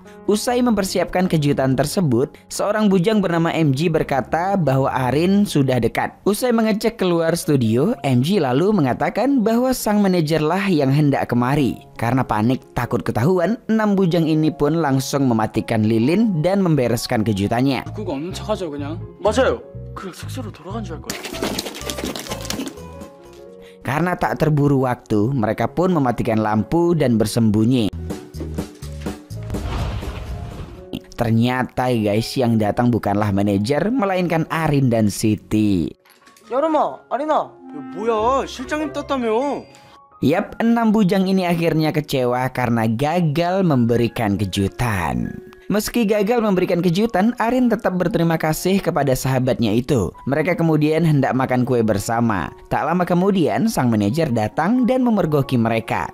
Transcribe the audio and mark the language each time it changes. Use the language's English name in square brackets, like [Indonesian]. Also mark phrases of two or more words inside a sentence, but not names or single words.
[Indonesian] Usai mempersiapkan kejutan tersebut, seorang bujang bernama MG berkata bahwa Arin sudah dekat. Usai mengecek keluar studio, MG lalu mengatakan bahwa sang manajerlah yang hendak kemari. Karena panik takut ketahuan, 6 bujang ini pun langsung mematikan lilin dan membereskan kejutannya. [Korean] 그거 없는 척하죠 그냥. 맞아요. 그냥 숙소로 돌아간 줄 알 거예요. [Indonesian] Karena tak terburu waktu, mereka pun mematikan lampu dan bersembunyi. Ternyata guys, yang datang bukanlah manajer, melainkan Arin dan Siti. [Korean] 여름아, 아리나. 뭐야, 실장님 떴다며. [Indonesian] Yap, 6 bujang ini akhirnya kecewa karena gagal memberikan kejutan. Meski gagal memberikan kejutan, Arin tetap berterima kasih kepada sahabatnya itu. Mereka kemudian hendak makan kue bersama. Tak lama kemudian, sang manajer datang dan memergoki mereka.